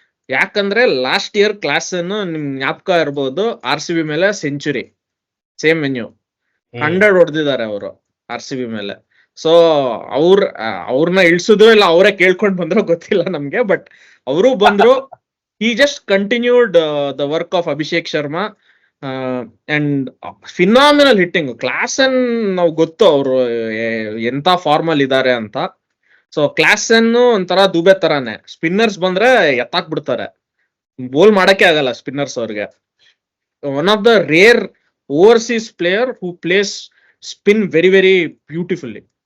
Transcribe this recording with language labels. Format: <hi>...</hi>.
<kn>ಯಾಕಂದ್ರೆ last year class ಅನ್ನು ನಿಮ್ ಜ್ಞಾಪಕ ಇರ್ಬೋದು, RCB ಮೇಲೆ ಸೆಂಚುರಿ, ಸೇಮ್ ವೆನ್ಯೂ 100 ಹೊಡೆದಿದ್ದಾರೆ ಅವರು RCB ಮೇಲೆ. ಸೊ ಅವ್ರನ್ನ ಇಳಿಸಿದ್ರು ಇಲ್ಲ ಅವರೇ ಕೇಳ್ಕೊಂಡ್ ಬಂದ್ರು ಗೊತ್ತಿಲ್ಲ ನಮ್ಗೆ, ಬಟ್ ಅವರು ಬಂದ್ರು.</kn> <en>he just continued the work of Abhishek Sharma and phenomenal hitting.</en> <kn>Class ಅನ್ ನಾವು ಗೊತ್ತು ಅವರು ಎಂತ ಫಾರ್ಮ್ ಅಲ್ಲಿ ಇದಾರೆ ಅಂತ. ಸೊ ಕ್ಲಾಸ್ ಅನ್ನು ಒಂಥರ ದುಬೆ ತರಾನೇ, ಸ್ಪಿನ್ನರ್ಸ್ ಬಂದ್ರೆ ಎತ್ತಾಕ್ ಬಿಡ್ತಾರೆ, ಬೋಲ್ ಮಾಡಕ್ಕೆ ಆಗಲ್ಲ ಸ್ಪಿನ್ನರ್ಸ್ ಅವ್ರಿಗೆ.</kn> <en>One of the rare overseas player who plays spin very very beautifully.</en>